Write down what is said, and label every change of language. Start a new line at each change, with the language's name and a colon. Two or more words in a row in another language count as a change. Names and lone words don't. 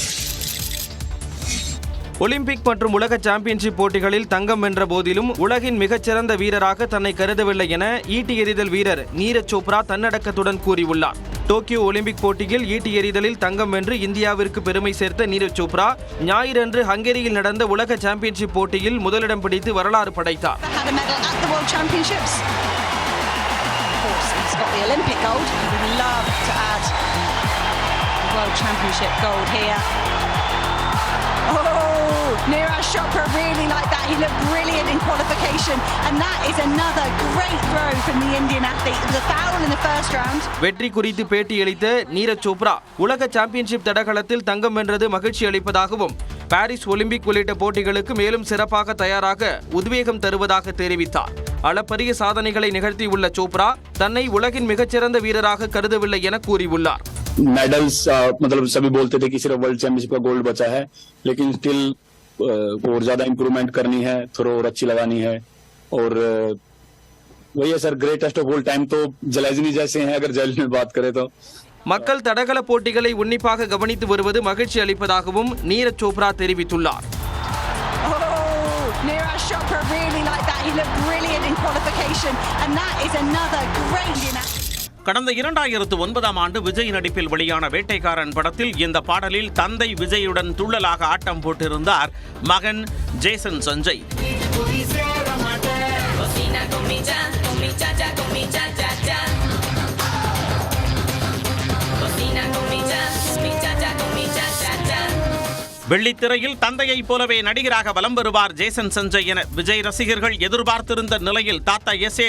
Tamil: ஒலிம்பிக் மற்றும் உலக சாம்பியன்ஷிப் போட்டிகளில் தங்கம் வென்ற போதிலும் உலகின் மிகச்சிறந்த வீரராக தன்னை கருதவில்லை என ஈட்டி எறிதல் வீரர் நீரஜ் சோப்ரா தன்னடக்கத்துடன் கூறியுள்ளார். டோக்கியோ ஒலிம்பிக் போட்டியில் ஈட்டி எறிதலில் தங்கம் வென்று இந்தியாவிற்கு பெருமை சேர்த்த நீரஜ் சோப்ரா ஞாயிறன்று ஹங்கேரியில் நடந்த உலக சாம்பியன்ஷிப் போட்டியில் முதலிடம் பிடித்து வரலாறு படைத்தார்.
English: Neeraj Chopra really like that. He looked brilliant in qualification, and that is another great throw from the Indian athlete. It was a foul in the first round.
Tamil: வெற்றி குறித்து பேட்டியளித்த நீரஜ் சோப்ரா உலக சாம்பியன்ஷிப் தடகளத்தில் தங்கம் வென்றது மகிழ்ச்சி அளிப்பதாகவும் பாரிஸ் ஒலிம்பிக் உள்ளிட்ட போட்டிகளுக்கு மேலும் சிறப்பாக தயாராக உத்வேகம் தருவதாக தெரிவித்தார். அளப்பரிய சாதனைகளை நிகழ்த்தியுள்ள சோப்ரா தன்னை உலகின் மிகச்சிறந்த வீரராக கருதவில்லை என கூறியுள்ளார்.
Hindi: मेडल्स मतलब सभी बोलते थे कि सिर्फ
English: World Championship
Hindi: का गोल्ड बचा है, लेकिन स्टिल और ज्यादा इंप्रूवमेंट करनी है, थ्रो और अच्छी लगानी है और वही है सर,
English: greatest of all time
Hindi: तो जलैजनी जैसे हैं अगर जैवलिन में बात करें तो.
Tamil: மக்கள் தடகள போட்டிகளை உன்னிப்பாக கவனித்து வருவது மகிழ்ச்சி அளிப்பதாகவும் நீரஜ் சோப்ரா தெரிவித்துள்ளார்.
English: Neeraj Chopra really like that. He looked brilliant in qualification, and that is another great.
Tamil: கடந்த 2009ஆம் ஆண்டு விஜய் நடிப்பில் வெளியான வேட்டைக்காரன் படத்தில் இந்த பாடலில் தந்தை விஜயுடன் துள்ளலாக ஆட்டம் போட்டிருந்தார் மகன் ஜேசன் சஞ்சய். வெள்ளித்திரையில் தந்தையைப் போலவே நடிகராக வலம் வருவார் ஜேசன் சஞ்சய் என விஜய் ரசிகர்கள் எதிர்பார்த்திருந்த நிலையில் தாத்தா S.A.